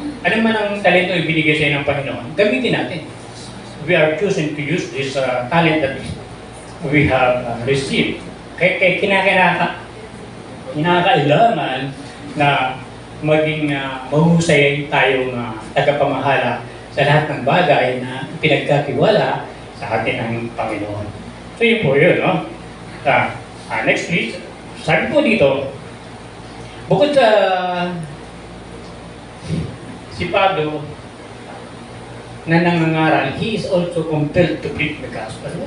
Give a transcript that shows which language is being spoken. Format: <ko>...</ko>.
<tl>Ano man ang talento ay binigay sa ng Panginoon, gamitin natin.</tl> <en>We are choosing to use this talent that we have received.</en> <tl>Kaya kinakailangan na maging mahusay tayong tagapamahala sa lahat ng bagay na pinagkatiwala sa atin ng Panginoon. So yun po yun, no? Next please. Sabi po dito, bukod sa si Pablo na nangangaral,</tl> <en>he is also compelled to preach the gospel.</en>